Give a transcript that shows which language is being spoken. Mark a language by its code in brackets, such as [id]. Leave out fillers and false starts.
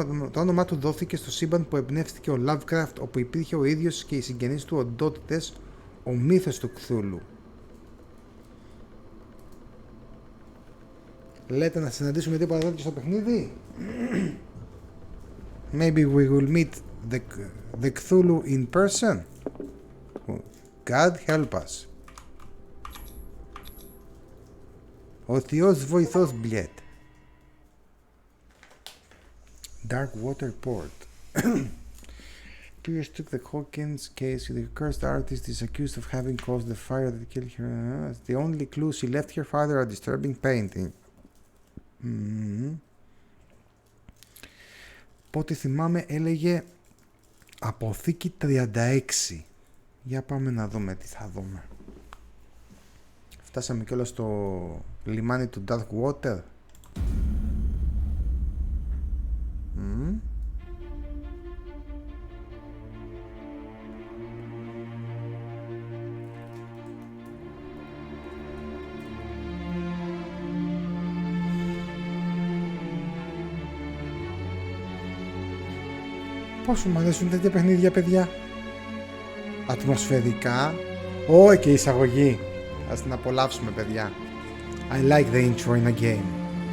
[el] Το όνομά του δόθηκε στο σύμπαν που εμπνεύστηκε ο Lovecraft, όπου υπήρχε ο ίδιος και οι συγγενείς του οντότητες, ο μύθος του Cthulhu. Λέτε να συναντήσουμε τίποτα τέτοιο στο παιχνίδι? [en] Maybe we will meet the Cthulhu in person. God help us. [el] Ο Θεός βοηθός, μπλιέτ. [en] Darkwater Port. Pierce took the Hawkins case. The cursed artist is accused of having caused the fire that killed her. The only clue she left her father a disturbing painting. [el] Πότε θυμάμαι έλεγε αποθήκη 36. Για πάμε να δούμε τι θα δούμε. Φτάσαμε κιόλας στο λιμάνι του Darkwater. Πόσο μου αρέσουν τέτοια παιχνίδια, παιδιά. Ατμοσφαιρικά. Και η εισαγωγή. Ας την απολαύσουμε, παιδιά. [en] I like the intro in a game.